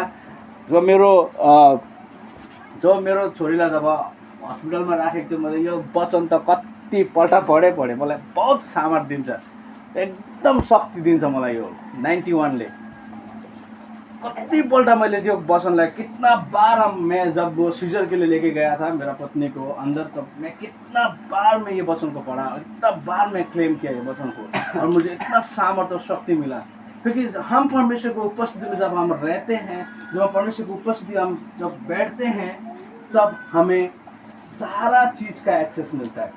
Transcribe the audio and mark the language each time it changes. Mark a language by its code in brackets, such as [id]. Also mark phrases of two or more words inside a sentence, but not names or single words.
[ne] जब मेरो छोरीलाई जब हस्पिटलमा राखेको थियो, मैले यो वचन त कतिपल्ट पढेँ, मलाई बहुत सामर्थ दिन्छ, एकदम शक्ति दिन्छ मलाई यो 91 ले। कतिपल्ट मैले त्यो वचनलाई [hi] कितना बार मैं जब वो सीजर के लिए लेके गया था मेरा पत्नी को अंदर, तब मैं कितना बार मैं ये वचन को पढ़ा, इतना बार मैं क्लेम किया ये वचन को, और मुझे इतना सामर्थ और शक्ति मिला क्योंकि हम परमेश्वर को उपस्थिति में जब हम रहते हैं, जब परमेश्वर की उपस्थिति हम जब बैठते हैं, तब हमें सारा चीज का एक्सेस मिलता है।